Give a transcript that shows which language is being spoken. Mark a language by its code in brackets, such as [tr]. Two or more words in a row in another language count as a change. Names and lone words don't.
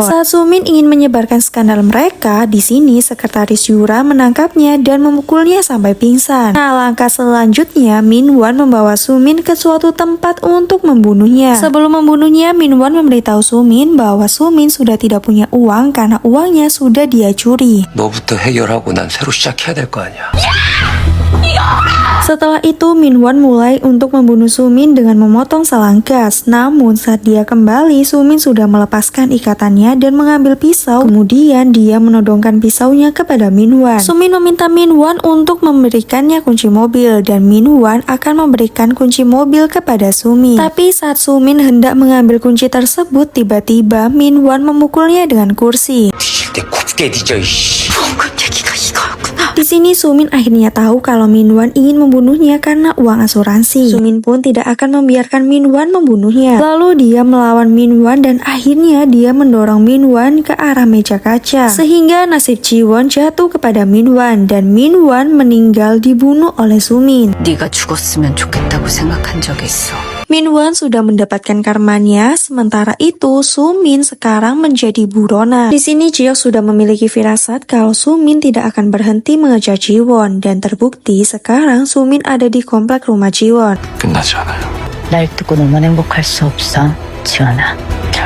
[id] Saat Sumin ingin menyebarkan skandal mereka, di sini sekretaris Yura menangkapnya dan memukulnya sampai pingsan. Nah, langkah selanjutnya Minwon membawa Sumin ke suatu tempat untuk membunuhnya. Sebelum membunuhnya, Minwon memberitahu Sumin bahwa Sumin sudah tidak punya uang karena uangnya sudah dia curi. [ko] 너부터 해결하고 난 새로 시작해야 될 거 아니야. [id] Setelah itu, Minwon mulai untuk membunuh Sumin dengan memotong selang gas. Namun saat dia kembali, Sumin sudah melepaskan ikatannya dan mengambil pisau. Kemudian dia menodongkan pisaunya kepada Minwon. Sumin meminta Minwon untuk memberikannya kunci mobil dan Minwon akan memberikan kunci mobil kepada Sumin. Tapi saat Sumin hendak mengambil kunci tersebut, tiba-tiba Minwon memukulnya dengan kursi. [ko] 뒤질 때 곱게 뒤져 이씨. [id] Di sini Sumin akhirnya tahu kalau Minwon ingin membunuhnya karena uang asuransi. Sumin pun tidak akan membiarkan Minwon membunuhnya. Lalu dia melawan Minwon dan akhirnya dia mendorong Minwon ke arah meja kaca. Sehingga nasib Jiwon jatuh kepada Minwon dan Minwon meninggal dibunuh oleh Sumin. [ko] 네가 죽었으면 좋겠다고 생각한 적이 있어. [id] Minwon sudah mendapatkan karmanya, sementara itu Sumin sekarang menjadi buronan. Di sini Jihyuk sudah memiliki firasat kalau Sumin tidak akan berhenti mengejar Jiwon dan terbukti sekarang Sumin ada di komplek rumah Jiwon. [ko] 끝나지 않아요. 날 두고 너만 행복할 수 없어, 지원아.